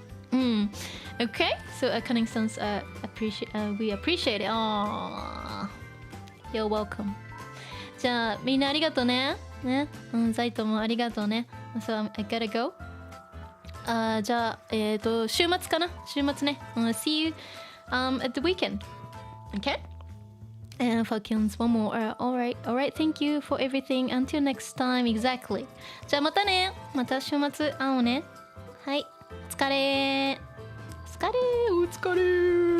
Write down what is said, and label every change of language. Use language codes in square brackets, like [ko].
[en] Okay, so Cunningston's we appreciate it. Aww. You're welcome. [ja] じゃあみんなありがとうね。ね、ザイトもありがとうね。 [en] So I gotta go. [ja] じゃあ週末かな。週末ね。 [en] See you at the weekend. Okay? And Falcons, one more. Alright, thank you for everything. Until next time, exactly. [ja] じゃあまたね。また週末会おうね。はい。お疲れ。お疲れ。